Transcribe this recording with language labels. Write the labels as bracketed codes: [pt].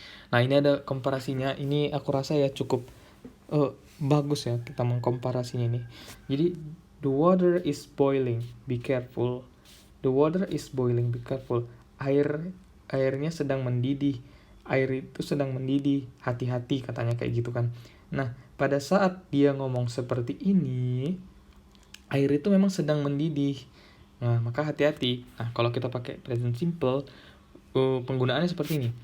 [id] Nah, ini ada komparasinya. Ini aku rasa ya cukup bagus ya kita mengkomparasinya ini. Jadi, [en] the water is boiling, be careful. The water is boiling, be careful. [id] Airnya sedang mendidih. Air itu sedang mendidih, hati-hati katanya kayak gitu kan. Nah, pada saat dia ngomong seperti ini, air itu memang sedang mendidih. Nah, maka hati-hati. Nah, kalau kita pakai present simple, penggunaannya seperti ini.